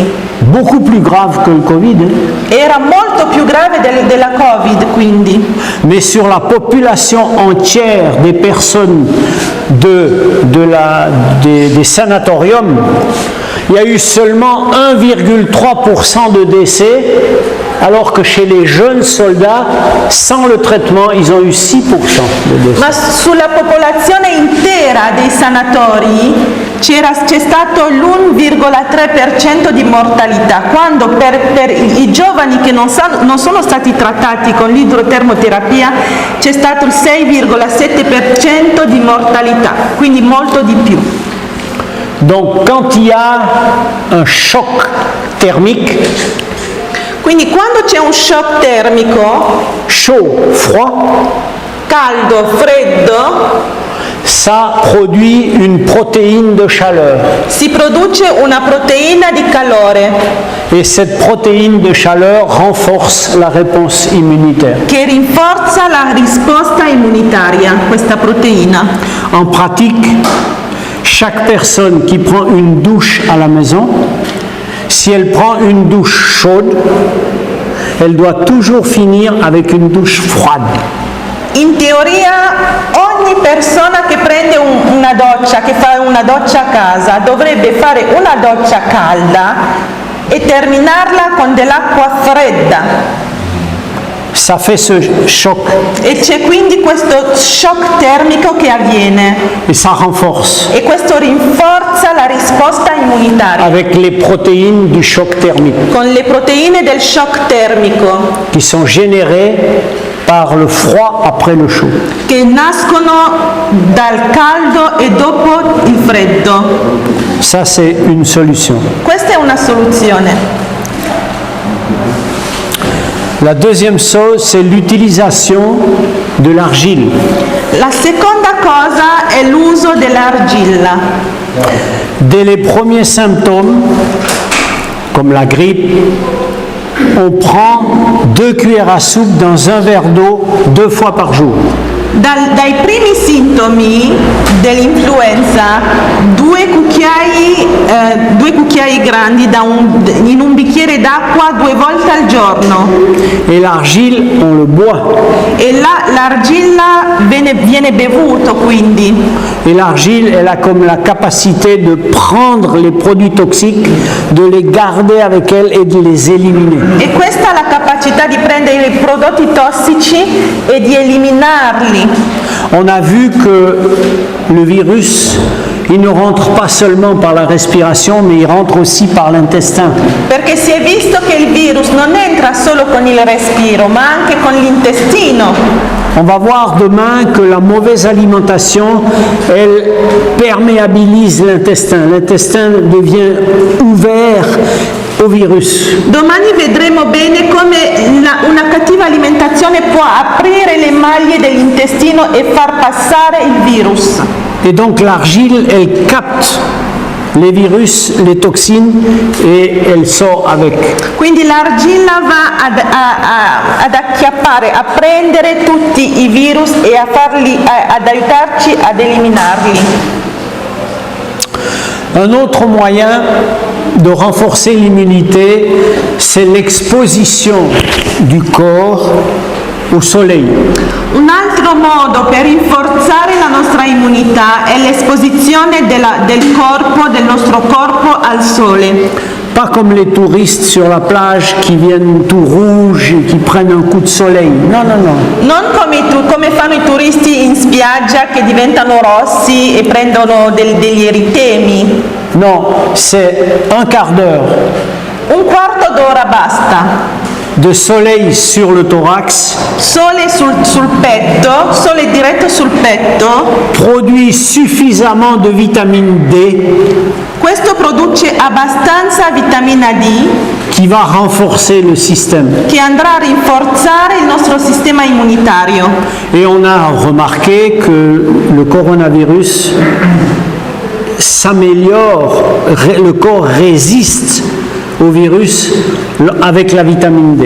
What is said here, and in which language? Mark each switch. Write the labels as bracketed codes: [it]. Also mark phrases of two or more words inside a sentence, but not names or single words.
[fr] Beaucoup plus grave que le Covid. [it] Era molto più grave della Covid, quindi. [fr] Mais sur la population entière des personnes des sanatoriums, il y a eu seulement 1,3% de décès, alors que chez les jeunes soldats, sans le traitement, ils ont eu 6% de décès. [it] Ma sulla popolazione intera dei sanatori c'è stato l'1,3% di mortalità, quando per i giovani che non sono stati trattati con l'idrotermoterapia c'è stato il 6,7% di mortalità, quindi molto di più. [fr] Donc quand il y a un choc thermique, [it] Quindi quando c'è un shock termico, [fr] chaud, froid, [it] caldo, freddo, [fr] ça produit une protéine de chaleur. [it] si produce una proteina di calore [fr] Et cette protéine de chaleur renforce la réponse immunitaire. [it] che rinforza la risposta immunitaria, questa proteina. [fr] En pratique, chaque personne qui prend une douche à la maison, si elle prend une douche chaude, elle doit toujours finir avec une douche froide. [it] In teoria ogni persona che prende una doccia, che fa una doccia a casa, dovrebbe fare una doccia calda e terminarla con dell'acqua fredda. [fr] Ça fait ce choc [it] E c'è quindi questo shock termico che avviene [fr] et ça renforce [it] e questo rinforza la risposta immunitaria [fr] avec les protéines du choc thermique [it] con le proteine del shock termico [fr] qui sont générées par le froid après le chaud. [it] che nascono dal caldo e dopo il freddo. [fr] Ça, c'est une solution. [it] Questa è una soluzione. [fr] La deuxième chose, c'est l'utilisation de l'argile. [it] La seconda cosa è l'uso dell'argilla. [fr] Dès les premiers symptômes, comme la grippe, on prend 2 cuillères à soupe dans un verre d'eau 2 fois par jour. [it] Dai primi sintomi dell'influenza, 2 cucchiai grandi in un bicchiere d'acqua 2 volte al giorno. [fr] Et l'argile, on le boit. [it] E l'argilla viene bevuto quindi. [fr] Et l'argile, elle a comme la capacité de prendre les produits toxiques, de les garder avec elle et de les éliminer. [it] E questa ha la capacità di prendere i prodotti tossici e di eliminarli. [fr] On a vu que le virus, il ne rentre pas seulement par la respiration, mais il rentre aussi par l'intestin. [it] Perché si è visto che il virus non entra solo con il respiro, ma anche con l'intestino. [fr] On va voir demain que la mauvaise alimentation, elle perméabilise l'intestin. L'intestin devient ouvert au virus. [it] Domani vedremo bene come una cattiva alimentazione può aprire le maglie dell'intestino e far passare il virus. [fr] Et donc l'argile, elle capte les virus, les toxines et elle sort avec. [it] Quindi l'argilla va ad acchiappare, a prendere tutti i virus e ad aiutarci ad eliminarli. [fr] Un autre moyen de renforcer l'immunité, c'est l'exposition du corps au soleil. [it] Un altro modo per rinforzare la nostra immunità è l'esposizione del nostro corpo al sole. [fr] Pas comme les touristes sur la plage qui viennent tout rouges et qui prennent un coup de soleil. [it] Non, non, non. Non come fanno i turisti in spiaggia che diventano rossi e prendono degli eritemi. [fr] Non, c'est un quart d'heure [it] Un quarto d'ora basta. [fr] de soleil sur le thorax [it] Sole sul petto, sole diretto sul petto. [fr] produit suffisamment de vitamine D [it] Questo produce abbastanza vitamina D [fr] qui va renforcer le système. [it] che andrà a rinforzare il nostro sistema immunitario. [fr] Et on a remarqué que le coronavirus s'améliore, le corps résiste au virus avec la vitamine D.